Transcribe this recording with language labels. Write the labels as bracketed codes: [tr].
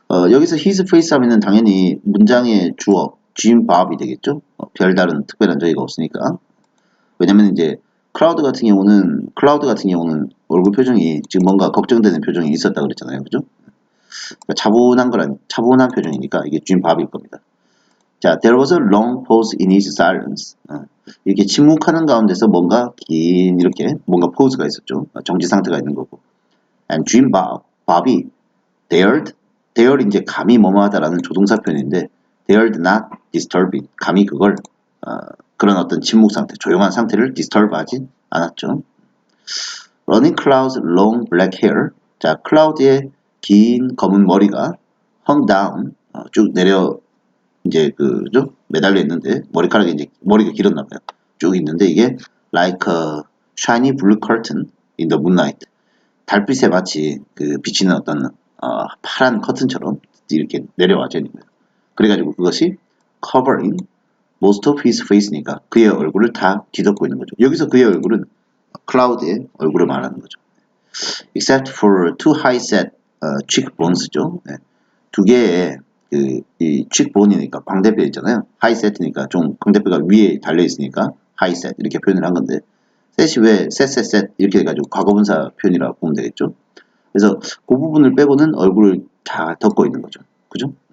[ko] 여기서 [en] his face [ko] 하면은 당연히 문장의 주어 Jim Bob이 되겠죠. 별다른 특별한 저희가 없으니까. 왜냐면 이제 클라우드 같은 경우는 얼굴 표정이 지금 뭔가 걱정되는 표정이 있었다 그랬잖아요. 그죠? 그러니까 차분한 표정이니까 이게 Jim Bob일 겁니다. 자, [en] there was a long pause in his silence. [ko] 이렇게 침묵하는 가운데서 뭔가 긴 이렇게 뭔가 포즈가 있었죠. 정지 상태가 있는 거고. [en] And Jim Bob이 dared [ko] 이제 감히 뭐뭐하다라는 조동사 표현인데 [en] dared not disturb it. [ko] 감히 그걸 그런 어떤 침묵 상태, 조용한 상태를 disturb하지 않았죠. [en] Running Cloud's long black hair. [ko] 자, 클라우드의 긴 검은 머리가 [en] hung down [ko] 쭉 내려 이제 그죠? 매달려 있는데 머리카락이 이제 머리가 길었나 봐요. 쭉 있는데 이게 [en] like a shiny blue curtain in the moonlight. [ko] 달빛에 마치 그 비치는 어떤 파란 커튼처럼 이렇게 내려와져 있는 거예요. 그래가지고 그것이 [en] covering most of his face [ko] 니까 그의 얼굴을 다 뒤덮고 있는 거죠. 여기서 그의 얼굴은 클라우드의 얼굴을 말하는 거죠. [en] Except for two high-set cheekbones죠. [ko] 네. 두 개의 이 cheekbone이니까 광대뼈 있잖아요. high-set니까 좀 광대뼈가 위에 달려 있으니까 high-set 이렇게 표현을 한 건데 set이 왜 set 이렇게 해가지고 과거분사 표현이라고 보면 되겠죠. 그래서 그 부분을 빼고는 얼굴을 다 덮고 있는 거죠. 그죠?